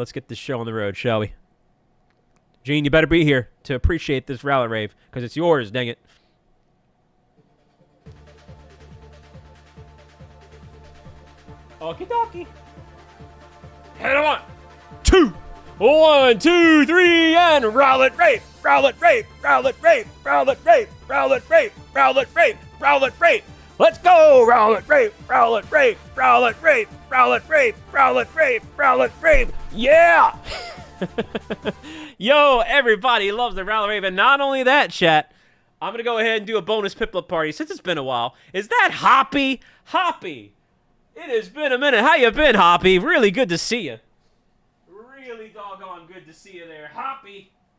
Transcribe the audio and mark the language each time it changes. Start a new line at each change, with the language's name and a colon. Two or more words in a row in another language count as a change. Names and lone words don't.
English: Let's get this show on the road, shall we? Gene, you better be here to appreciate this Rowlet Rave, because it's yours, dang it. Okie dokie. Head on. 2, 1, 2, 3, and Rowlet Rave, Rowlet Rave, Rowlet Rave, Rowlet Rave, Rowlet Rave, Rowlet Rave, Rowlet Rave. Let's go, Rowlet Rave, Rowlet Rave, Rowlet Rave, Rowlet Rave, Rowlet Rave, Rowlet Rave. Yeah. Yo, everybody loves the Rowlet Rave, and not only that, chat. I'm gonna go ahead and do a bonus Piplup party since it's been a while. Is that Hoppy? Hoppy. It has been a minute. How you been, Hoppy? Really good to see you. Really doggone good to see you there, Hoppy.